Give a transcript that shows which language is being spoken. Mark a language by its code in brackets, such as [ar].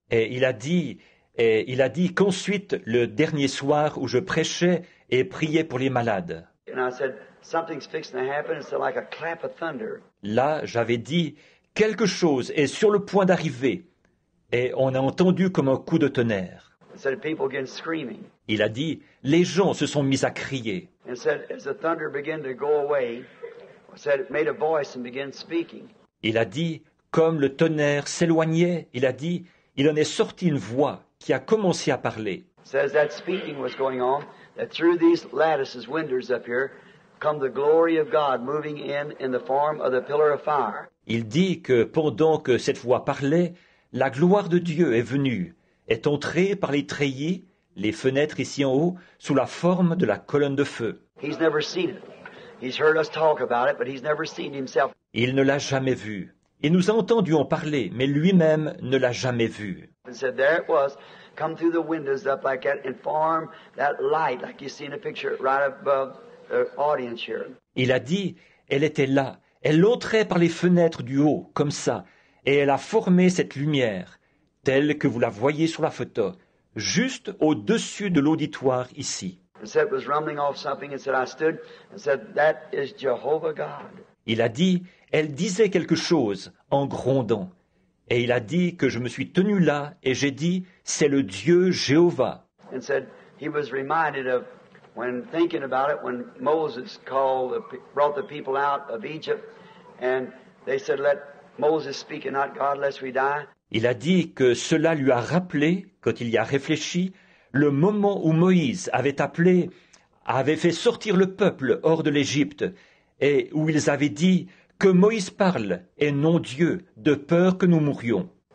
[fr] Et il a dit qu'ensuite, le dernier soir où je prêchais et priais pour les malades, [en] And I said, something's fixing to happen. It's like a clap of thunder. [fr] là, j'avais dit, quelque chose est sur le point d'arriver, et on a entendu comme un coup de tonnerre. [en] It said people began screaming. [fr] Il a dit, les gens se sont mis à crier. [en] And said as the thunder began to go away, said it made a voice and began speaking. [fr] Il a dit, comme le tonnerre s'éloignait, il a dit, il en est sorti une voix qui a commencé à parler. [en] It says that speaking was going on, that through these lattices, windows up here, come the glory of God moving in the form of the pillar of fire. [fr] Il dit que pendant que cette voix parlait, la gloire de Dieu est venue, est entrée par les treillis, les fenêtres ici en haut, sous la forme de la colonne de feu. [en] He's never seen it. He's heard us talk about it, but he's never seen himself. [fr] Il ne l'a jamais vu. Il nous a entendu en parler, mais lui-même ne l'a jamais vu. [en] And said there it was, come through the windows up like that and form that light like you see in a picture right above the audience here. [fr] Il a dit, elle était là, elle entrait par les fenêtres du haut, comme ça, et elle a formé cette lumière, telle que vous la voyez sur la photo, juste au-dessus de l'auditoire ici. [en] And said it was rumbling off something and said I stood and said that is Jehovah God. [fr] Il a dit, elle disait quelque chose en grondant. Et il a dit que je me suis tenu là et j'ai dit, c'est le Dieu Jéhovah. [en] And said he was reminded of when thinking about it when Moses brought the people out of Egypt and they said let Moses speak and not God lest we die. [fr] Il a dit que cela lui a rappelé, quand il y a réfléchi, le moment où Moïse avait fait sortir le peuple hors de l'Égypte, et où ils avaient dit que Moïse parle et non Dieu, de peur que nous mourions.